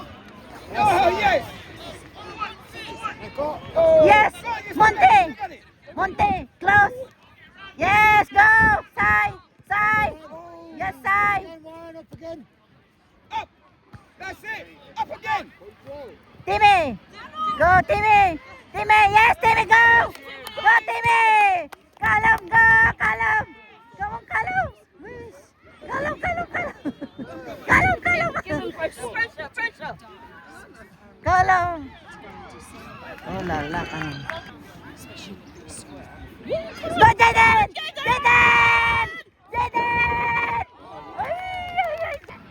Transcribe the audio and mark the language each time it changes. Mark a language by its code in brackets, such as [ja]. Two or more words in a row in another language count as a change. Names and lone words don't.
[en] Oh, yes! Yes, Monte. Monte, close. Yes, go. Side, side. Yes, side. Up! That's it! Up again! Timmy, go, Timmy. Timmy, yes, Timmy, go. Go, Timmy. Kalum, go, Kalum. Come on, Kalum. Yes. Kalum, Kalum, Kalum. Kalum, Kalum. Pressure. Kalum. Oh, la, la, Kalum. Go, Jaden. Jaden. Jaden. Ay, ay, ay.